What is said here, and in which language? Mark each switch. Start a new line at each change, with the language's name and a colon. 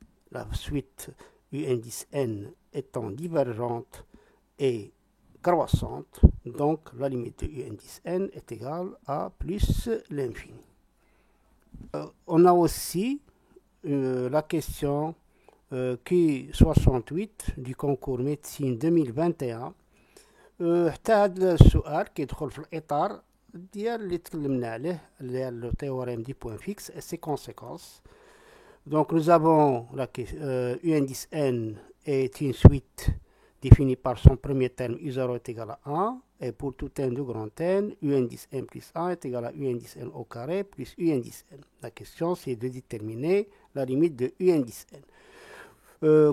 French: La suite U indice n étant divergente et croissante, donc la limite de U indice n est égale à plus l'infini. On a aussi la question Q68 du concours médecine 2021.
Arabic: حتى هذا السؤال كيدخل في الإطار ديال اللي تكلمنا عليه
French: le théorème du point fixe et ses conséquences. Donc nous avons U indice n est une suite définie par son premier terme U0 est égal à 1, et pour tout n de grand n, U indice n plus 1 est égal à U indice n au carré plus U indice n. La question c'est de déterminer la limite de U indice n.